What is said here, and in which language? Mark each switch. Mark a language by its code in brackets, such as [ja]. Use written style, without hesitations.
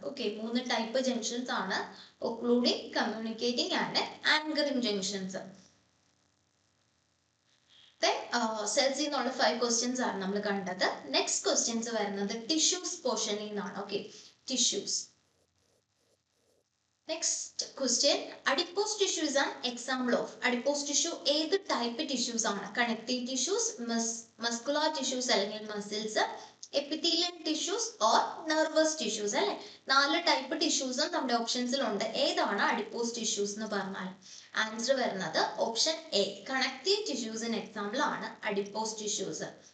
[en] Okay, 3 type junctions ആണ്: occluding, communicating and anchoring junctions. [ml] സെൽസിൽ നിന്നുള്ള 5 questions ആണ് നമ്മൾ കണ്ടത്. നെക്സ്റ്റ് ക്വസ്റ്റ്യൻസ് വരുന്നത് ടിഷ്യൂസ് പോർഷനിൽ നിന്നാണ്. [en] Okay, tissues. Next question, adipose tissue is an example of. [ml] Adipose tissue ഏത് ടൈപ്പ് ടിഷ്യൂസ് ആണ്? കണക്റ്റീവ് ടിഷ്യൂസ്, മസ്കുലാർ ടിഷ്യൂസ് അല്ലെങ്കിൽ muscles, epithelial tissues or nervous tissues അല്ലെ. 4 ടൈപ്പ് ടിഷ്യൂസും നമ്മുടെ ഓപ്ഷൻസിലുണ്ട്. ഏതാണ് അഡിപ്പോസ് ടിഷ്യൂസ് എന്ന് പറഞ്ഞാൽ? ആൻസർ വരുന്നത് ഓപ്ഷൻ എ, കണക്റ്റീവ് ടിഷ്യൂസിന് എക്സാമ്പിൾ ആണ് അഡിപ്പോസ് ടിഷ്യൂസ്.